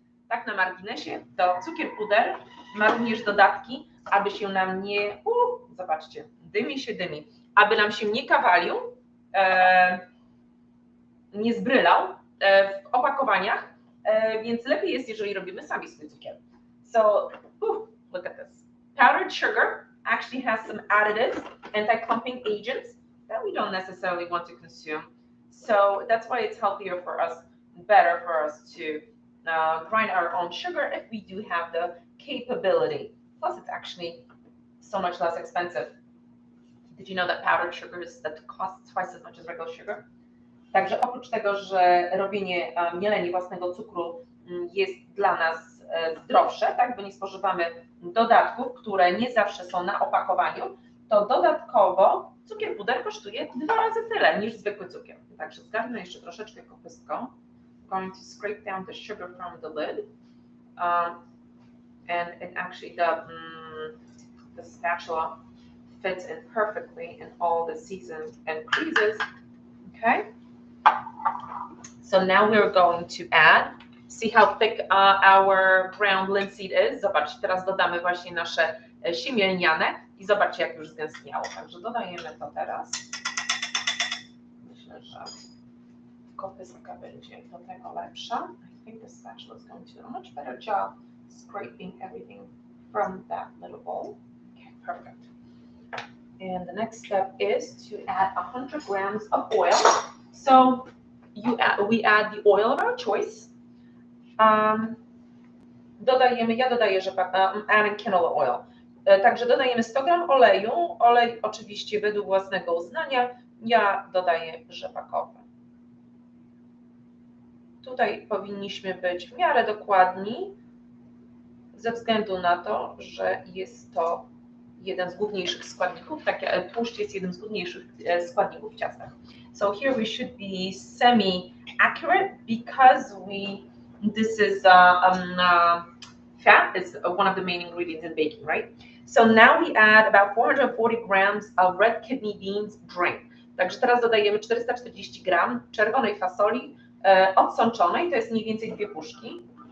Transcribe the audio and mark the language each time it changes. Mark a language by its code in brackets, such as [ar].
[pl] Tak na marginesie, to cukier puder ma również dodatki, aby się nam nie, zobaczcie, dymi, aby nam się nie kawalił, nie zbrylał w opakowaniach, więc lepiej jest, jeżeli robimy sami swój cukier. [en] So, look at this. Powdered sugar actually has some additives, anti-clumping agents that we don't necessarily want to consume. So that's why it's healthier for us, better for us to grind our own sugar if we do have the capability. Plus, it's actually so much less expensive. Did you know that powdered sugars that cost twice as much as regular sugar? [pl] Także oprócz tego, że mielenie własnego cukru jest dla nas zdrowsze, tak, bo nie spożywamy dodatków, które nie zawsze są na opakowaniu, to dodatkowo cukier puder kosztuje 2 razy tyle niż zwykły cukier. Także zgarnę jeszcze troszeczkę kopystką. [en] Going to scrape down the sugar from the lid, and actually the spatula fits in perfectly in all the seasons and creases. Okay. So now we're going to add. See how thick our ground linseed is? [pl] Zobaczcie, teraz dodamy właśnie nasze siemielniane i zobaczcie, jak już zgęstniało. Także dodajemy to teraz. Myślę, że w kopyska będzie do tego lepsza. [en] I think the spatula is going to do a much better job scraping everything from that little bowl. Okay, perfect. And the next step is to add 100 grams of oil. So we add the oil of our choice. [pl] Ja dodaję [en] adding canola oil. [pl] Także dodajemy 100 gram oleju. Olej oczywiście według własnego uznania. Ja dodaję rzepakowy. Tutaj powinniśmy być w miarę dokładni, ze względu na to, że jest to jeden z główniejszych składników, tłuszcz jest jednym z główniejszych składników w ciastach. [en] So here we should be semi-accurate because this is fat is one of the main ingredients in baking, right? So now we add about 440 grams of red kidney beans drained. [pl] Także teraz dodajemy 440 gram czerwonej fasoli odsączonej, to jest mniej więcej 2 puszki.